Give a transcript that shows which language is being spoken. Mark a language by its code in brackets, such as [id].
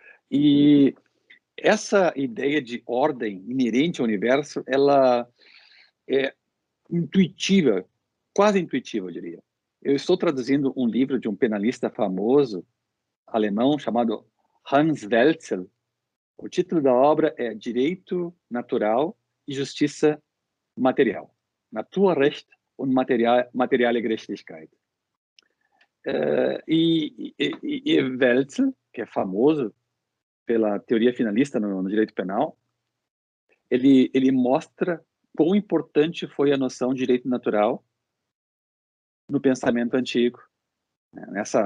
[pt] E essa ideia de ordem inerente ao universo, ela é intuitiva, quase intuitiva, eu diria. Eu estou traduzindo um livro de um penalista famoso, alemão, chamado Hans Welzel. O título da obra é Direito Natural e Justiça Material. [de] Naturrecht und materiale Gerechtigkeit. [pt] E Welzel, que é famoso pela teoria finalista no direito penal, ele mostra quão importante foi a noção de direito natural no pensamento antigo, né?